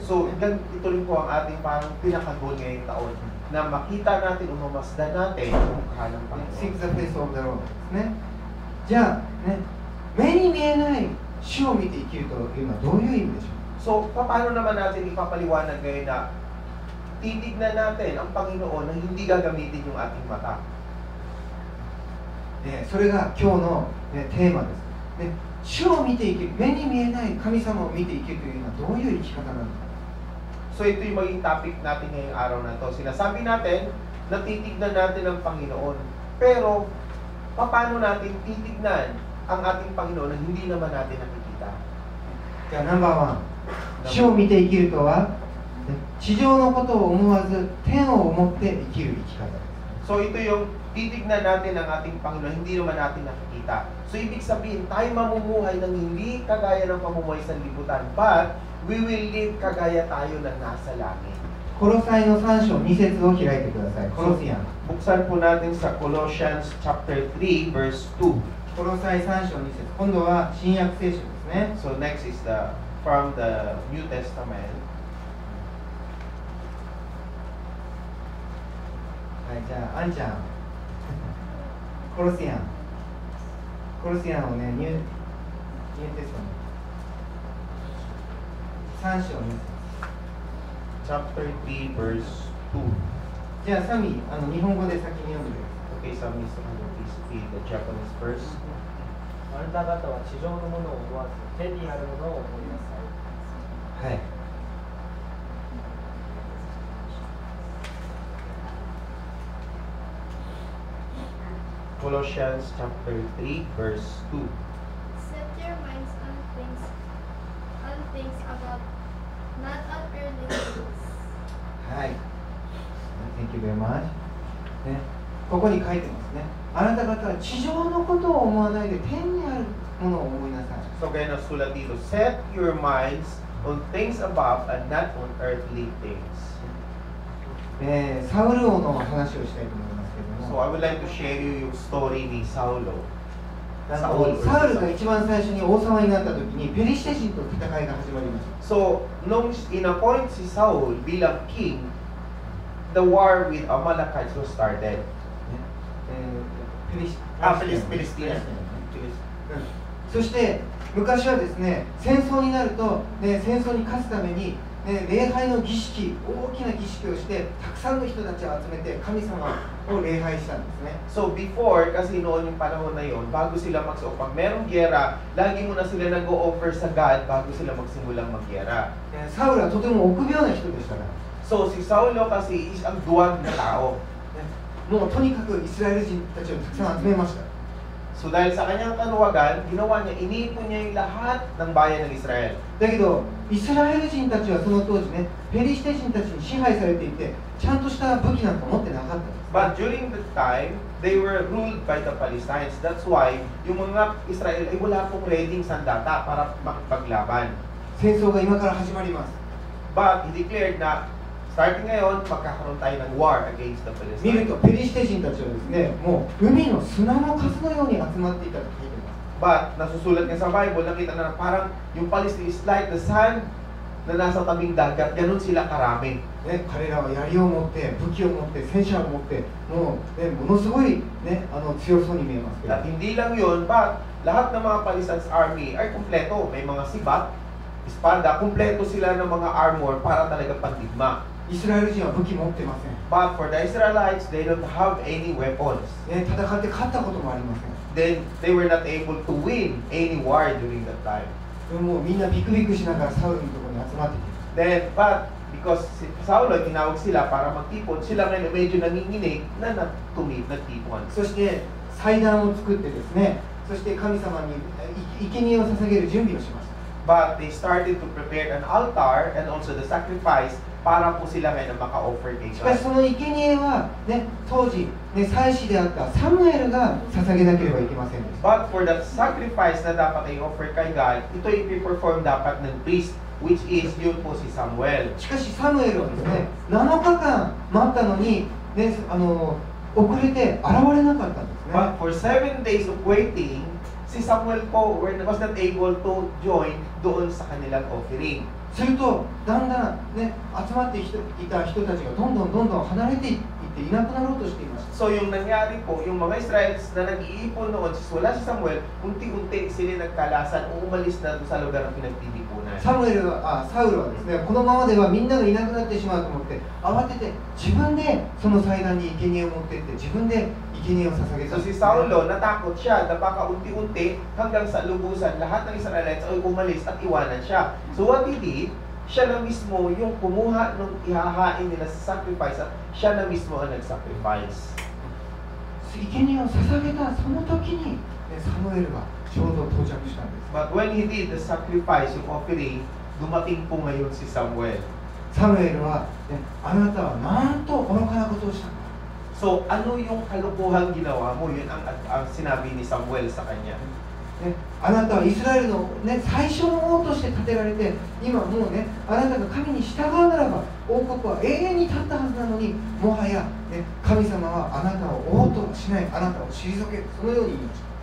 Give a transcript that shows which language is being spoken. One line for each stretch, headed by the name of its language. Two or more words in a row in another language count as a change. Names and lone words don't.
Filipino: So, ito rin po ang ating parang pinaka-goal ngayong taon na makita natin o mamasdan natin ang mukha ng Panginoon.
English: Seek the face of the Lord
Japanese: ですね。じゃあね、目に見えない主を見て生きるというのはどういう意味でしょう。
Filipino: So, paano naman natin ipapaliwanag ngayon na titignan natin ang Panginoon na hindi gagamitin yung ating mata?
Japanese: それが今日の、テーマです。主を見て生きる、目に見えない神様を見て生きるというのはどういう生き方なのか。
Filipino: So, ito yung maging topic natin ngayong araw na to. Sinasabi natin na titignan natin ang Panginoon. Pero, paano natin titignan ang ating Panginoon na hindi naman natin nakikita?
Japanese: じゃあナンバーワン、主を見て生きるとは、地上のことを思わず天を思って生きる生き方です。
Filipino: So, ito yung titignan natin ang ating Panginoon, hindi naman natin nakikita. So, ibig sabihin, tayo mamumuhay ng hindi kagaya ng pamumuhay sa libutan,
English: but we will live
Filipino: kagaya tayo na nasa langit.
Japanese: コロサイの3章2節を開いてください。コロシアン。
Filipino: Buksan po natin sa Colossians
English: chapter 3, verse 2.
Japanese: コロサイ3章2節。今度は新約聖書ですね。
English: So, next is from the New Testament.
Japanese: はい、じゃあ、あんちゃん。コロシアン。コロシアンをね、ニューテストメント。3章2節。
English: Chapter 3, verse 2.
Japanese: じゃあ、サミ、日本語で先に読んでください。
English: Okay, so Mr. please read the Japanese first.
Japanese: あなた方は地上のものを思わず天にあるものを思いなさい。はい。
English: Colossians chapter 3, verse 2. Set your minds on things above, not on earthly things. はい。Thank you very much.
Japanese: ね、ここに書いてますね。あなた方は地上のことを思わないで天にあるものを思いなさい。
Filipino: So kaya nasulat dito,
English: set your minds on things above and not on earthly things.
Japanese: サウル王の話をしたいと思いますけれど
English: So
Japanese: も、
English: I would like to share you yung story ni Saulo.
Japanese: サウルが一番最初に王様になった時にペリシテ人と戦いが始まりました。 So,
Filipino: nung in-appoint si Saul bilang
Japanese: king, the war with Amalekites was started. ペリシティアそして昔はですね、戦争になると、戦争に勝つために、礼拝の儀式、大きな儀式をしてたくさんの人たちを集めて神様を礼拝したんですね。
Filipino: So before, kasi noon yung panahon na yon, bago sila pag merong gyera, lagi muna sila nag-o-offer sa God bago sila magsimulang magyera.
Japanese: サウルはとても臆病な人でしたから、
Filipino: So si Saulo kasi is ang duwag na tao.
Japanese: もうとにかくイスラエル人たちをたくさん集めました。
Filipino: So dahil sa kanyang kanuwagan, ginawa niya, inipon niya yung lahat ng bayan ng Israel.
Japanese: だけどイスラエル人たちはその当時ね、ペリシテ人たちに支配されていて、ちゃんとした武器なんか持ってなかったんです。
English: But during the time, they were ruled by the Palestinians. That's why
Filipino: yung mga Israel ay wala pong readyng sandata para makipaglaban.
Japanese: 戦争が今から始まります。
English: But he declared na starting ngayon,
Filipino: magkakaroon tayo ng
English: war against the
Japanese: 見る
English: Palestinians.
Japanese: とペリシテ人たちはですね、もう海の砂の数のように集まっていたと書いてます。
Filipino: But nasusulat nga sa Bible, nakita na parang yung Palestine
English: is like the sand
Filipino: na nasa tabing dagat. Ganun sila karami.
Japanese: ね、彼らは槍を持って武器を持って戦車を持ってもう、ね、ものすごい、ね、強そうに見えますけど
Filipino: At hindi lang yun, but lahat ng mga Palestine's army ay kumpleto. May mga sibat, espada, kumpleto sila ng mga armor para talaga pandigma.
Japanese: イスラエル人は武器持ってません、
English: But for the Israelites, they don't have any weapons.
Japanese: ね、戦って勝ったこともありません。
English: Then they were not able to win any war during that time.
Japanese: でももうみんなビクビクしながらサウルのところに集まってきて
English: Then, but because
Filipino: si Saulo, tinawag sila para magtipon, sila ngayon medyo nanginginig na nagtipon.
Japanese: そして祭壇を作ってですね、そして神様に生贄を捧げる準備をしました。
English: But they started to prepare an altar and also the sacrifice
Filipino: para po sila ngayon na maka-offer kay
Japanese: しかし
Filipino: God.
Japanese: その生贄は、ね、当時、ね、祭司であったサムエルが捧げなければいけませんでした。
English: But for the sacrifice
Filipino: na dapat i-offer kay God, ito i-perform dapat ng priest,
English: which is
Filipino: yun po si Samuel.
Japanese: しかしサムエルはですね、7日間待ったのに、ね、遅れて現れなかったんですね。
English: But for 7 days of waiting,
Filipino: si Samuel po
English: was not able to join
Filipino: doon sa kanilang offering.
Japanese: するとだんだん、ね、集まっていた人たちがどんどん離れていっていなくなろうとしていました。
Filipino: So yung nangyari po, yung mga Israelites na nag-iipon noon, wala si Samuel, unti-unti sila nagkalasan o umalis na doon sa lugar ng pinagtitipunan.
Japanese: サウルはですね、このままではみんながいなくなってしまうと思って慌てて自分でその祭壇に生贄を持ってって自分で生贄を捧げた。
Filipino: So si Saulo, natakot siya na baka unti-unti hanggang sa lubusan lahat ng Israelites ay umalis at iwanan siya.
English: So what he did,
Filipino: siya na mismo yung kumuha ng ihahain nila sa sacrifice at siya na mismo ang nag-sacrifice.
Japanese: 生贄を捧げたその時にサムエルがちょうど到着したんです。
English: But when he did the sacrifice,
Filipino: yung offering, dumating po ngayon si Samuel.
Japanese: サムエルは、ね、あなたはなんと愚かなことをしたんだ。
Filipino: So ano yung kalukuhang ginawa mo? Yun ang sinabi ni Samuel sa kanya.
Japanese: ね、あなたはイスラエルの、ね、最初の王として立てられて今もうねあなたが神に従うならば王国は永遠に立ったはずなのにもはや、ね、神様はあなたを王とはしないあなたを退けるそのように言いました。